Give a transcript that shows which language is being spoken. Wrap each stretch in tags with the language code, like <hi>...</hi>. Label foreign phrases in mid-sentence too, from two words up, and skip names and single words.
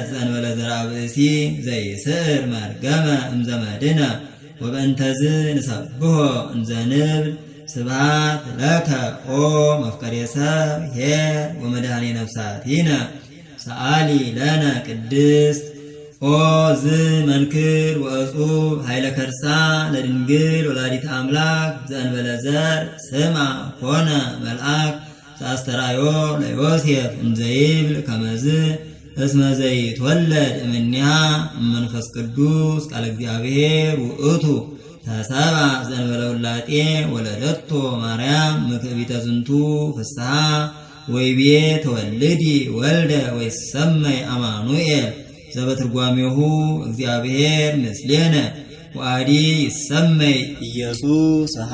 <gez>ዘእንበለ ዘርአ ብእሲ ዘይስዕር መርገመ እምዘመድነ ወበእንተዝ ንሰብሖ እንዘ ንብል ስብሐት ለከ ኦ መፍቀሬ ሰብ ኄር ወመድኃኔ ነፍሳቲነ ሰአሊ ለነ ቅድስት። ኦ ዝ መንክር ወእጹብ ኃይለ ከርሳ ለድንግል ወላዲተ አምላክ ዘእንበለ ዘር ስምዐ ኮነ መልአክ ዘአስተርአዮ ለዮሴፍ እንዘይብል ከመዝ እስመ ዘይትወለድ እምኔሃ እመንፈስ ቅዱስ ቃለ እግዚአብሔር ውእቱ ተሰብአ ዘእንበለ ውላጤ ወለደቶ ማርያም ምክዕቢተ ዝንቱ ፍስሐ ወይቤ ተወልዲ ወልደ ወይሰመይ አማኑኤል ዘበትርጓሜሁ እግዚአብሔር ምስሌነ ወአዲ ይሰመይ ኢየሱስ</gez>